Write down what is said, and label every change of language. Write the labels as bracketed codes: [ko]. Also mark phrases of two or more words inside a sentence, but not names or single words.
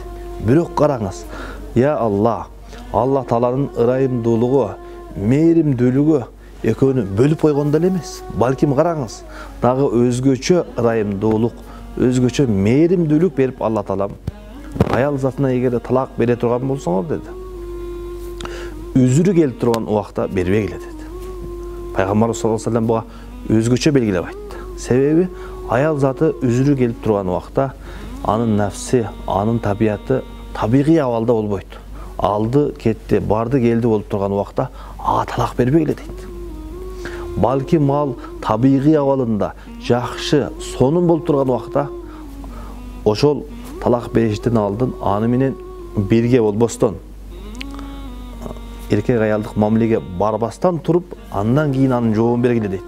[ky] Бирок караңыз, [ar] يا الله, [ky] Алла Тааланын ырайымдуулугу, мээримдүүлүгү экөөнү бөлүп койгон деле эмес. Балким караңыз, дагы өзгөчө ырайымдуулук, өзгөчө мээримдүүлүк берип Алла Таалам аял затына эгерде талак бере турган болсоңор деди, үзүрү келип турган убакта бербегиле деди. Пайгамбарыбыз [ar] صلى الله عليه وسلم [ky] буга өзгөчө белгилеп айтты. Себеби аял заты үзүрү келип турган убакта анын нафси, анын табияты табигый абалда болбойт. Алды, кетти, барды, келди болуп турган убакта ага талак бербегиле дейт. Балки мал табигый абалында жакшы, сонун болуп турган убакта ошол талак бериштен алдын аны менен бирге болбостон, эркек аялдык мамилеге барбастан туруп, андан кийин анын жообун бергиле дейт.